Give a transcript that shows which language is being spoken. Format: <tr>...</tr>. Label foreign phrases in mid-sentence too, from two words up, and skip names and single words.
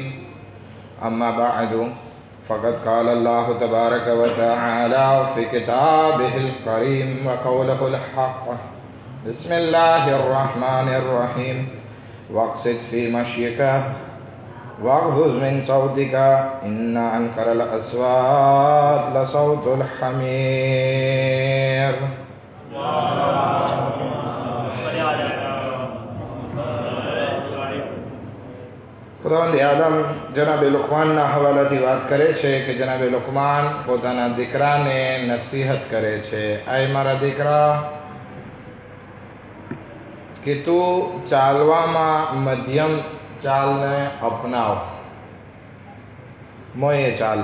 <ar>أما بعد، فقد قال الله تبارك وتعالى في كتابه الكريم وقوله الحق. بسم الله الرحمن الرحيم. واقصد في مشيك واغضض من صوتك إن أنكر الأصوات لصوت الحمير.</ar> <gu>ખુદાવંદ આદમ જનાબે લુકમાનના હવાલાથી વાત કરે છે કે જનાબે લુકમાન પોતાના દીકરાને નસીહત કરે છે, આય મારા દીકરા, કે તું ચાલવામાં મધ્યમ ચાલને અપનાવ, મોયે ચાલ.</gu>